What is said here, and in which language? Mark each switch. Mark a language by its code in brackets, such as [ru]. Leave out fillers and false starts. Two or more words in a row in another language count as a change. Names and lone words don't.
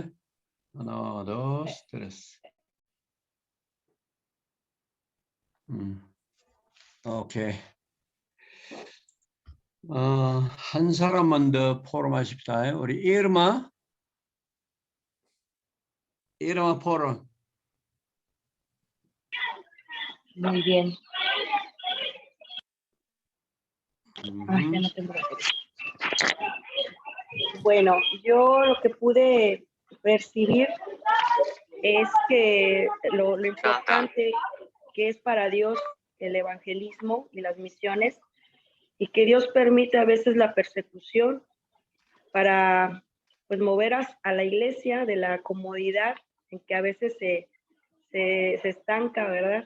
[ko] 하나, 둘, 스트레스. 오케이. 한 사람만 더 포럼하십시다. 우리 이르마 포럼. [es] Muy bien. Ay, ya no tengo la fecha. Bueno, yo lo que pude percibir es que lo importante que es para Dios el evangelismo y las misiones, y que Dios permite a veces la persecución para pues mover a la iglesia de la comodidad en que a veces se estanca, ¿verdad?